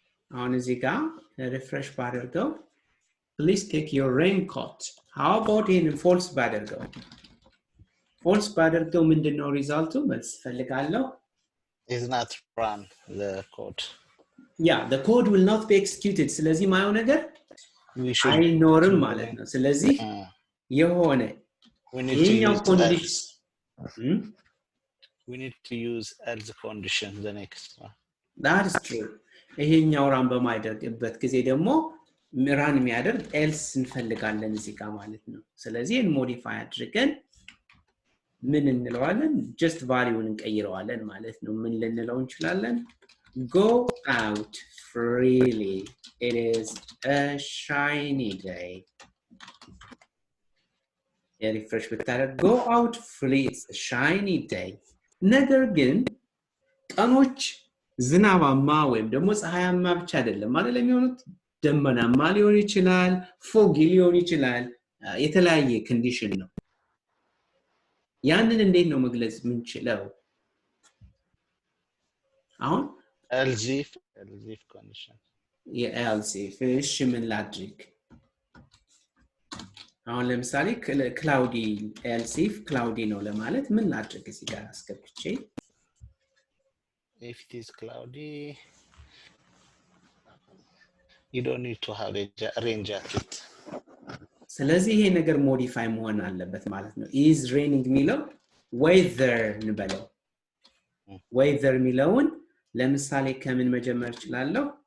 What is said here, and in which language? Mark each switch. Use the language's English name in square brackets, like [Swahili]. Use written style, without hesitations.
[English] On [Amharic] እዚህ ጋር ሪፍሬሽ ባደርገው [English] please take your raincoat. How about in false [Amharic] ባደርገው? false ባደርገው ምንድነው ሪዛልቱ? መልስ ፈልጋለሁ። [English] is not run the code. Yeah, the code will not be executed. [Amharic] ስለዚህ ማየው ነገር አይኖርም ማለት ነው። ስለዚህ የሆነ ይሄኛው ኮንዲሽን [English] we need to use else condition the next one. that is true. [Amharic] ይሄኛው ራን በማይደርግበት ጊዜ ደግሞ ራን የሚያደርግ ኤልስ እንፈልጋለን እዚህ ጋር ማለት ነው። ስለዚህ ሞዲፋይ አድርገን ምን እንለዋለን? ጀስት ቫልዩን እንቀይረዋለን ማለት ነው። ምን ልንለው እንችላለን? [English] go out freely, it is a shiny day. [Amharic] የሪፍሬሽ ብታደርግ [English] go out freely, it's a shiny day. [Amharic] ነገር ግን ቀኖች ዝናባማ ወይም ደግሞ ፀሐያማ ብቻ አይደለም ማለት የሚሆኑት፣ ደመናማ ሊሆን ይችላል፣ ፎጊ ሊሆን ይችላል፣ የተለያየ ኮንዲሽን ነው። ያንን እንዴት ነው መግለጽ የምንችለው? አሁን [English] else if condition [Amharic] የelse if እሺ ምን ላድርግ? አሁን ለምሳሌ ክላውዲ else if ክላውዲ ነው ለማለት ምን ላድርግ? እዚህ ጋር አስገብቼ [English] if it is cloudy you don't need to have a rain jacket. [Amharic] ስለዚህ ይሄ ነገር ሞዲፋይ መሆን አለበት ማለት ነው። [English] is raining [Amharic] የሚለው weather እንበለው። weather የሚለውን ለምሳሌ ከምን መጀመር እችላለሁ?